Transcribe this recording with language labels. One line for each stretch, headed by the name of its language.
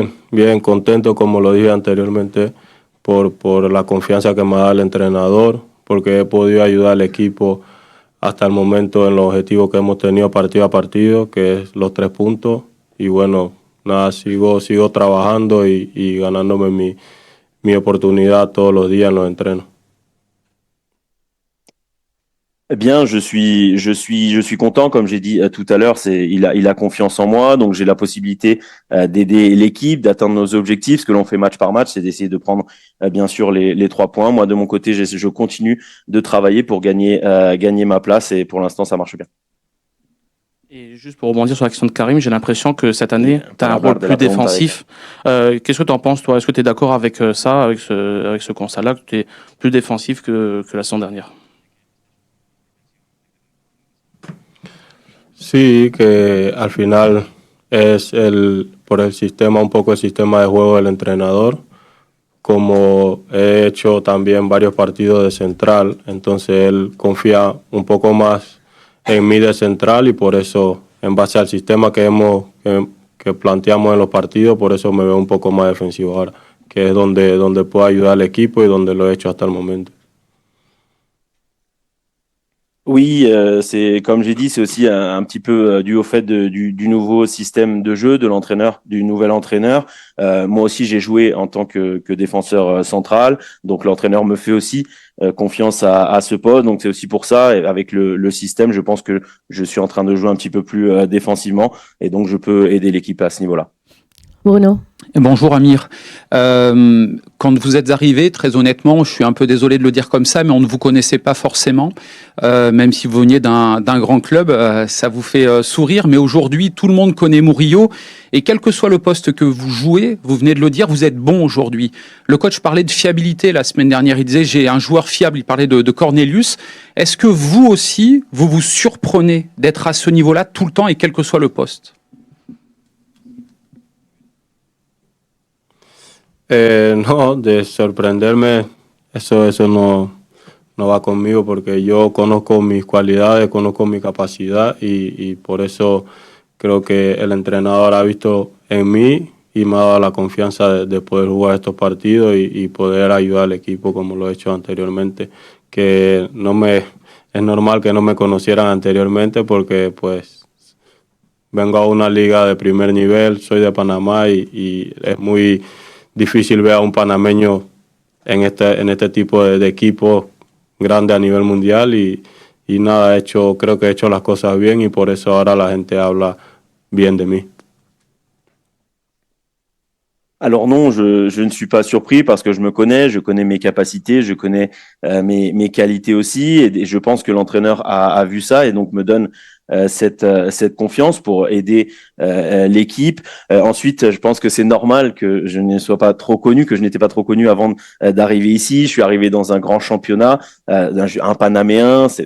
Spanish: Bien contento, como lo dije anteriormente, por la confianza que me da el entrenador, porque he podido ayudar al equipo hasta el momento en los objetivos que hemos tenido partido a partido, que es los 3 puntos. Y bueno, nada, sigo trabajando y ganándome mi oportunidad todos los días en los entrenos.
French: Eh bien, je suis content, comme j'ai dit tout à l'heure, il a confiance en moi, donc j'ai la possibilité d'aider l'équipe, d'atteindre nos objectifs. Ce que l'on fait match par match, c'est d'essayer de prendre bien sûr les 3 points. Moi, de mon côté, je continue de travailler pour gagner ma place et pour l'instant, ça marche bien. Et juste pour rebondir sur l'action de Karim, j'ai l'impression que cette année, tu as un rôle plus défensif. Qu'est-ce que tu en penses, toi? Est-ce que tu es d'accord avec ça, avec ce constat-là, que tu es plus défensif que la saison dernière?
Spanish: Sí, que al final es por el sistema, un poco el sistema de juego del entrenador. Como he hecho también varios partidos de central, entonces él confía un poco más en mí de central y por eso, en base al sistema que planteamos en los partidos, por eso me veo un poco más defensivo ahora, que es donde puedo ayudar al equipo y donde lo he hecho hasta el momento.
French: Oui, c'est comme j'ai dit, c'est aussi un petit peu dû au fait du nouveau système de jeu de l'entraîneur, du nouvel entraîneur. Moi aussi, j'ai joué en tant que défenseur central, donc l'entraîneur me fait aussi confiance à ce poste. Donc c'est aussi pour ça, et avec le système, je pense que je suis en train de jouer un petit peu plus défensivement, et donc je peux aider l'équipe à ce niveau-là. Bruno. Bonjour Amir. Quand vous êtes arrivé, très honnêtement, je suis un peu désolé de le dire comme ça, mais on ne vous connaissait pas forcément. Même si vous veniez d'un grand club, ça vous fait sourire. Mais aujourd'hui, tout le monde connaît Murillo. Et quel que soit le poste que vous jouez, vous venez de le dire, vous êtes bon aujourd'hui. Le coach parlait de fiabilité la semaine dernière. Il disait, j'ai un joueur fiable. Il parlait de Cornelius. Est-ce que vous aussi, vous vous surprenez d'être à ce niveau-là tout le temps et quel que soit le poste?
Spanish: No, de sorprenderme, eso no va conmigo porque yo conozco mis cualidades, conozco mi capacidad y por eso creo que el entrenador ha visto en mí y me ha dado la confianza de poder jugar estos partidos y poder ayudar al equipo como lo he hecho anteriormente, que es normal que no me conocieran anteriormente porque pues vengo a una liga de primer nivel, soy de Panamá y es muy difícil ver a un panameño en este tipo de equipo grande a nivel mundial y nada, creo que he hecho las cosas bien y por eso ahora la gente habla bien de mí.
French: Alors non, je ne suis pas surpris parce que je connais mes capacités, je connais mes qualités aussi et je pense que l'entraîneur a vu ça et donc me donne cette confiance pour aider l'équipe. Ensuite, je pense que c'est normal que je ne sois pas trop connu, que je n'étais pas trop connu avant d'arriver ici. Je suis arrivé dans un grand championnat, un Panaméen.